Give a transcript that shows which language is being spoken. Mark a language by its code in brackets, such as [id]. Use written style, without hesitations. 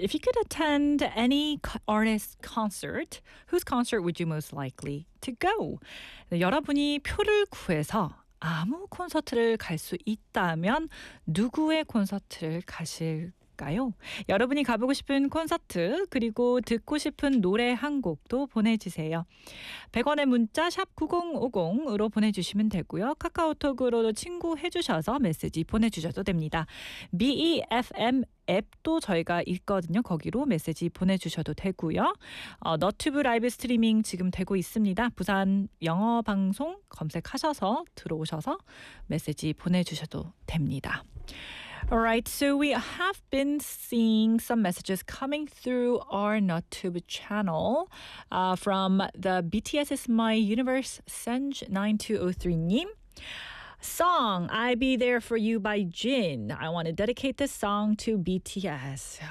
[en] If you could attend any artist concert, whose concert would you most likely to go? [ko] 여러분이 표를 구해서 아무 콘서트를 갈 수 있다면 누구의 콘서트를 가실 어떨까요? 여러분이 가보고 싶은 콘서트 그리고 듣고 싶은 노래 한 곡도 보내주세요. 100원의 문자 샵 9050으로 보내주시면 되고요. 카카오톡으로도 친구 해주셔서 메시지 보내주셔도 됩니다. BEFM 앱도 저희가 있거든요. 거기로 메시지 보내주셔도 되고요. 너튜브 라이브 스트리밍 지금 되고 있습니다. 부산 영어 방송 검색하셔서 들어오셔서 메시지 보내주셔도 됩니다. [en] Alright, so we have been seeing some messages coming through our Notube channel from the BTS is my universe, Senj9203님. Song, I Be There For You by Jin. I want to dedicate this song to BTS.